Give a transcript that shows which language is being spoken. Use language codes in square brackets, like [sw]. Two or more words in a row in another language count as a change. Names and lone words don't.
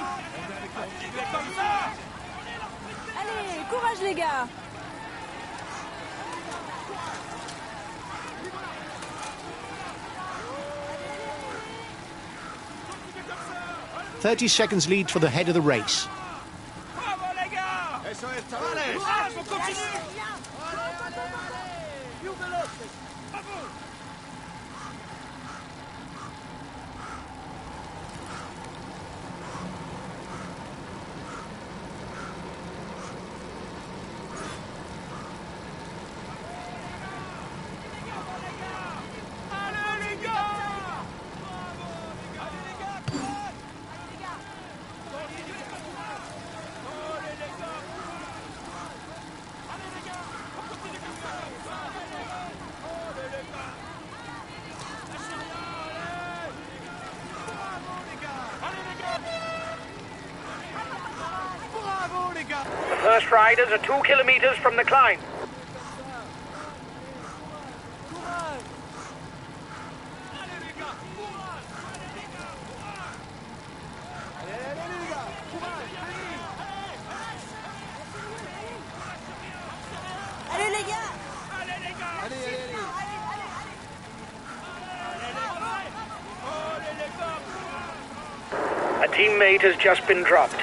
[fr] Continuez comme ça. Allez, courage les gars. [en] 30 seconds lead for the head of the race. [fr] Bravo les gars. [es] Eso es, chavales. [fr] Courage, on continue. [it] Più veloce. [fr] Bravo. Allez les gars. Allez les gars, courage. Continuez comme ça. Allez les gars. Allez les gars. On continue comme ça. Allez les gars. Lâchez rien, allez. Bravo les gars. Allez les gars. Bravo, les gars. [en] The first riders are 2 kilometers from the climb. [fr] Allez les gars! [en] A teammate has just been dropped.